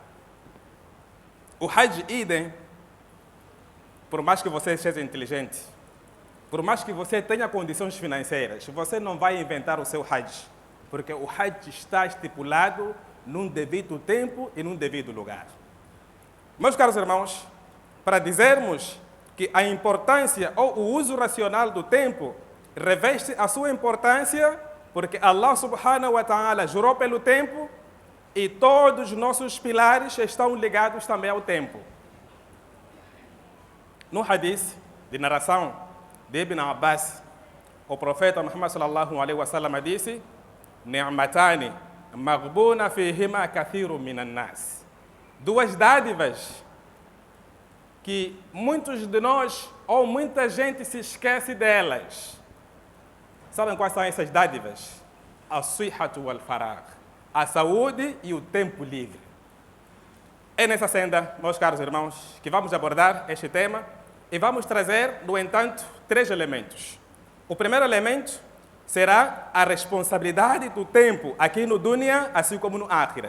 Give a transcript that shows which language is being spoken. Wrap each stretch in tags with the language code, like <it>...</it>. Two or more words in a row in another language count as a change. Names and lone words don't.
<pt>O hajj, idem, por mais que você seja inteligente, por mais que você tenha condições financeiras, você não vai inventar o seu hajj, porque o hajj está estipulado num devido tempo e num devido lugar. Meus caros irmãos, para dizermos que a importância ou o uso racional do tempo reveste a sua importância, porque</pt> <ar>الله سبحانه وتعالى</ar> <pt>jurou pelo tempo e todos os nossos pilares estão ligados também ao tempo. No hadith de narração de Ibn Abbas, o profeta Muhammad</pt> <ar>صلى الله عليه وسلم</ar> <pt>disse:</pt> <ar>"نعمتان مغبون فيهما كثير من الناس."</ar> <pt>Duas dádivas que muitos de nós ou muita gente se esquece delas. Sabem quais são essas dádivas?</pt> <ar>الصحة والفراغ,</ar> <pt>a saúde e o tempo livre. É nessa senda, meus caros irmãos, que vamos abordar este tema e vamos trazer, no entanto, 3 elementos. O primeiro elemento será a responsabilidade do tempo aqui no Dunya, assim como no Akhirat.</pt>